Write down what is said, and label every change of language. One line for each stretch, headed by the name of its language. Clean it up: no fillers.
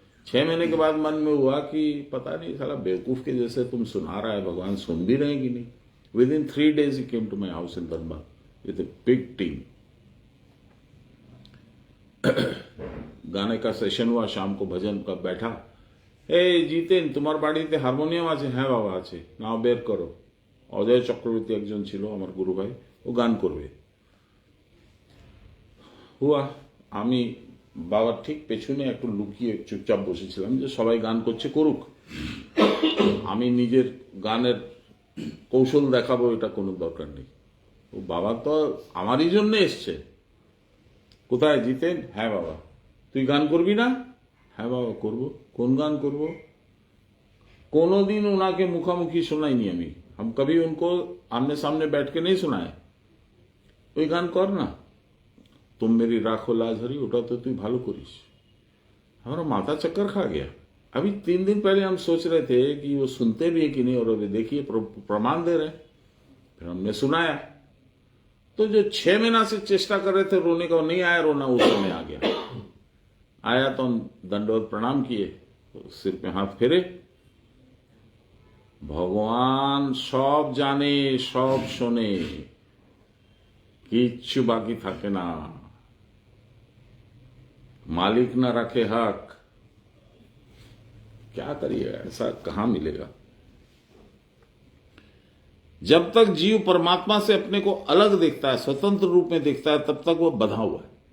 Hindi: 6 महीने के बाद मन में हुआ कि पता नहीं साला बेवकूफ के जैसे तुम सुना रहा है, भगवान सुन भी रहे कि नहीं।
English: Within 3 days he came to my house in Dhanbad with a big team.
Hindi: गाने का सेशन हुआ, शाम को भजन का बैठा,
Bangla: ए जीतेन तुम्हार बाड़ीते हारमोनियम आछे? হ্যাঁ বাবা আছে, নাও বের করো। অজয় চক্রবর্তী একজন ছিল আমার গুরু ভাই, ও গান করবে। হুয়া আমি বাবার ঠিক পেছনে একটু লুকিয়ে চুপচাপ বসেছিলাম যে সবাই গান করছে, করুক, আমি নিজের গানের কৌশল দেখাবো এটা কোনো দরকার নেই। ও বাবা তো আমারই জন্য এসছে। কোথায় জিতেন? হ্যাঁ বাবা। তুই গান করবি না? হ্যাঁ বাবা করবো। কোন গান করবো? কোনোদিন ওনাকে মুখামুখি শোনাইনি আমি,
Hindi: हम कभी उनको आमने सामने बैठ के नहीं सुनाए।
Bangla: ওই গান কর না,
Hindi: तुम मेरी राखो लाज हरी,
Bangla: ওটা तो तू भालो करिस।
Hindi: हमारा माथा चक्कर खा गया। अभी 3 दिन पहले हम सोच रहे थे कि वो सुनते भी है कि नहीं, और अभी देखिए प्रमाण दे रहे। फिर हमने सुनाया, तो जो 6 महीना से चेष्टा कर रहे थे रोने का, नहीं आया रोना, उस समय आ गया। आया तो हम दंडवत प्रणाम किए, तो सिर पे हाथ फेरे।
Bangla: ভগবান সব জানে, সব শোনে, কিচ্ছু বাকি থাকে না।
Hindi: मालिक ना रखे हक, क्या करिएगा? ऐसा कहां मिलेगा? जब तक जीव परमात्मा से अपने को अलग देखता है, स्वतंत्र रूप में देखता है, तब तक वो बंधा हुआ है।